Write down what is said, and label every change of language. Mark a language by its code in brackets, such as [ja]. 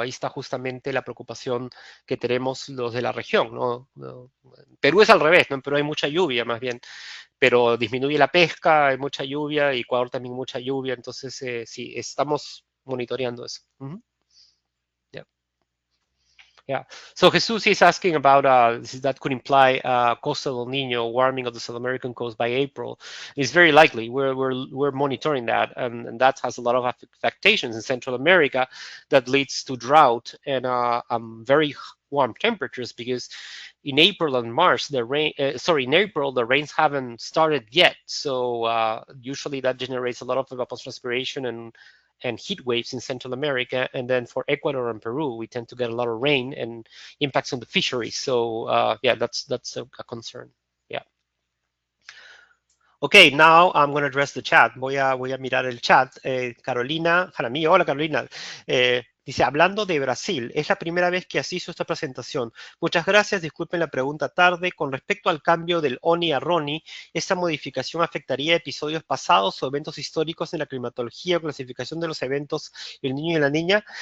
[es] Ahí está justamente la preocupación que tenemos los de la región, ¿no? Perú es al revés, ¿no? En Perú hay mucha lluvia, más bien. Pero disminuye la pesca, hay mucha lluvia, y Ecuador también mucha lluvia. Entonces, sí, estamos monitoreando eso. [en] Yeah. So Jesus is asking about that could imply coastal El Nino warming of the South American coast by April. It's very likely. We're monitoring that, and that has a lot of affectations in Central America that leads to drought and very warm temperatures, because in April and March in April the rains haven't started yet. So usually that generates a lot of evapotranspiration and heat waves in Central America. And then for Ecuador and Peru, we tend to get a lot of rain and impacts on the fisheries. So yeah, that's a concern. Yeah. Okay, now I'm going to address the chat. [es] Voy a mirar el chat. Carolina Jaramillo. Hola, Carolina. Dice, hablando de Brasil, es la primera vez que asisto a esta presentación. Muchas gracias, disculpen la pregunta tarde. Con respecto al cambio del ONI a RONI, ¿esta modificación afectaría episodios pasados o eventos históricos en la climatología o clasificación de los eventos El Niño y la Niña?